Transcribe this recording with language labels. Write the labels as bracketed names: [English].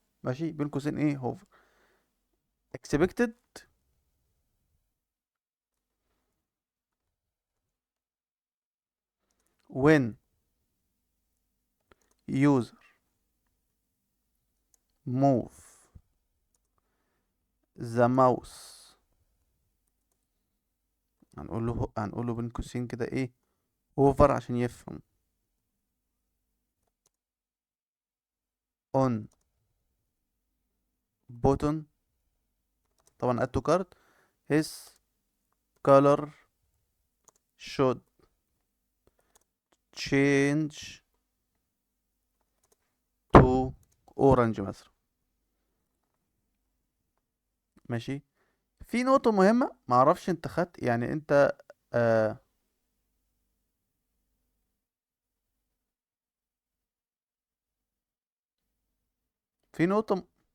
[Arabic] ماشي، بين قوسين ايه [English] hover expected when user move the mouse. [Arabic] هنقول له بين قوسين كده ايه hover عشان يفهم [English] on button. طبعا add to cart his color should change to orange مثلا. [Arabic] ماشي. في نقطة مهمة معرفش انت خدت يعني انت آه في نقطة